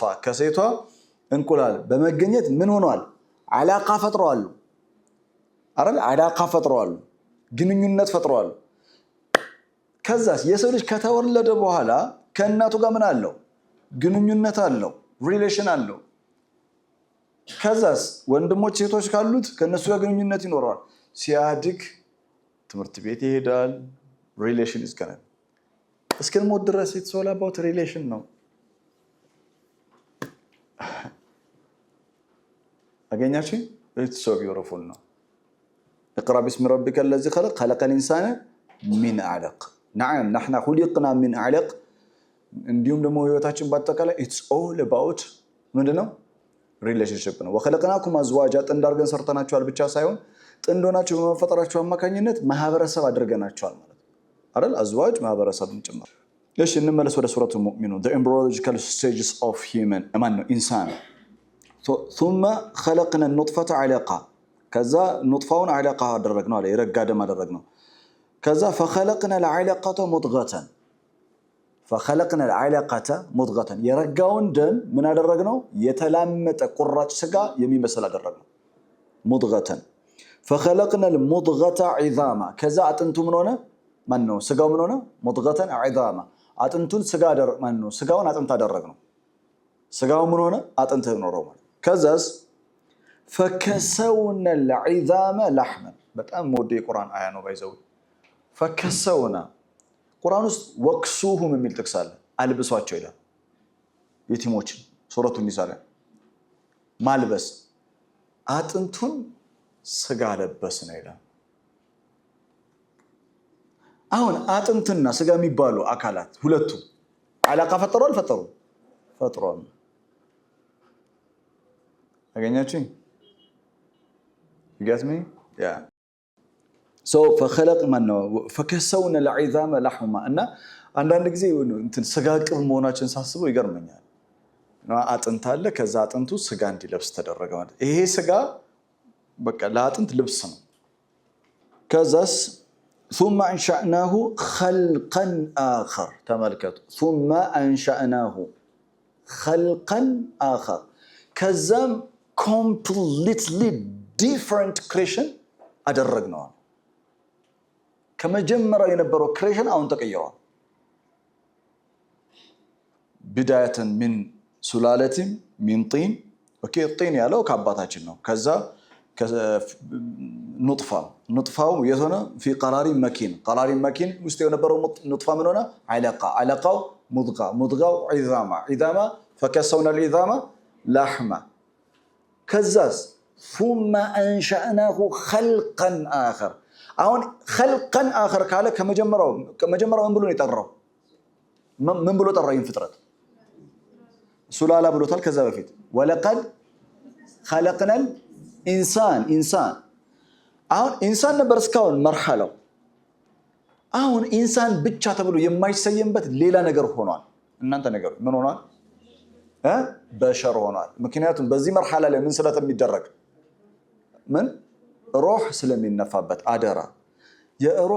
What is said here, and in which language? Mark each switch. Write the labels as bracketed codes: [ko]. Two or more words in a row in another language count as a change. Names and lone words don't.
[am] ከሴቷ እንቁላል በመገኘት ምን ሆኗል አላቃ ፈጥሯል አይደል አላቃ ፈጥሯል ግንኙነት ፈጥሯል ከዛስ የሰው ልጅ ከተወለደ በኋላ ከእናቱ ጋር ምን አለው ግንኙነት አለው ሪሌሽን አለው ከዛስ ወንድሞች ሴቶች ካሉት ከነሱ ጋር ግንኙነት ይኖራል ሲያድግ ትምህርት ቤት ይሄዳል ሪሌሽን ይስከራል እስከሞት ድረስ [en] it's all about relation [am] ነው [ar] አገኛችሁ [en] it's so beautiful [ar] ነው اقرا باسم ربك الذي خلق الانسان من علق نعم نحن خلقنا من علق [am] እንዲሁም ደግሞ ህይወታችን በአጠቃላይ [en] it's all about [am] ምንድነው ሪሌሽንሺፕ ነው [ar] وخلقناكم ازواجا [am] ጥንድ አድርገን ሰርተናቸዋል ብቻ ሳይሆን ጥንድ ሆናችሁ በመፈጠራችሁ አማካኝነት ማህበረሰብ አድርገናቸዋል ማለት አይደል አዝዋጅ ማህበረሰብን ጭምር እሺ እንመለስ ወደ ሱረቱ ሙእሚኑን [en] the embryological stages of human [am] ኢንሳን [ar] ثم خلقنا النطفة علقة [am] ከዛ ኑጥፋውን علقة አደረግነው አለ የረጋ ደም አደረግነው ከዛ [ar] فخلقنا العلقة [am] مضغة የረጋውን ደም ምን አደረግነው የተላመጠ ቁራጭ ስጋ የሚመስል አደረግነው [ar] مضغة فخلقنا المضغة عظاما [am] ከዛ አጥንቱ ምን ሆነ ማነው ስጋው ምን ሆነ [ar] مضغة عظاما [am] አጥንቱን ስጋ ማነው ስጋውን አጥንት አደረግነው ስጋው ምን ሆነ አጥንት ሆነው ከዛስ [ar] فكسونا العظام لحما [am] በጣም ሞዴ ቁርአን አያ ነው ባይዘው فكسونا ቁርአን ውስጥ ወክሱሁም የሚል ጥቅስ አለ አልብሷቸው ይላል የቲሞችን ሱረቱ ኒሳ ላይ ማልበስ አጥንቱን ስጋ ለበስ ነው ይላል አሁን አጥንትና ስጋ የሚባሉ አካላት ሁለቱ አላቃ ፈጥሯል አገኛችሁ [en] you get me yeah [am] so [ar] فكسونا العظام لحما [am] እና አንዳንድ ጊዜ እንትን ስጋ ቅብ መሆናችን ሳስበው ይገርመኛል አጥንት አለ ከዛ አጥንቱ ስጋ እንዲለብስ ተደረገ ማለት ይሄ ስጋ በቃ ለአጥንት ልብስ ነው ከዛስ [ar] ثم انشأناه خلقا آخر [am] ተመልከቱ [ar] ثم انشأناه خلقا آخر [am] ከዛም [en] completely different creation [am] አደረግነው ከመጀመሪያው የነበረው ክሬሽን አሁን ተቀይሯል [ar] بدايه من سلاله من طين اوكي الطين [am] ያለው ከአባታችን ነው ከዛ ኑጥፋው የሆነ [ar] في قرار مكين [am] ውስጥ የነበረው ኑጥፋ ምን ሆነ [ar] علقه مضغه عظاما فكسونا العظام لحما [am] ከዛስ [ar] ثم أنشأناه خلقا آخر [am] አሁን [ar] خلقا آخر [am] ካለ ከመጀመሪያው ምን ብሎ ነው የጠራው? ምን ብሎ ጠራው? ይህን ፍጥረት ሱላላ ብሎታል። ከዛ በፊት [ar] ولقد خلقنا الإنسان [am] አሁን ኢንሳን ነበር እስካሁን መርሐላው። አሁን ኢንሳን ብቻ ተብሎ የማይሰየምበት ሌላ ነገር ሆኗል። እናንተ ነገር ምን ሆኗል? በሸር ሆኗል። ምክንያቱም በዚህ መርሐላ ላይ ምን ስለሚደረግ ምን ሩህ ስለሚነፋበት አደራ የሩህ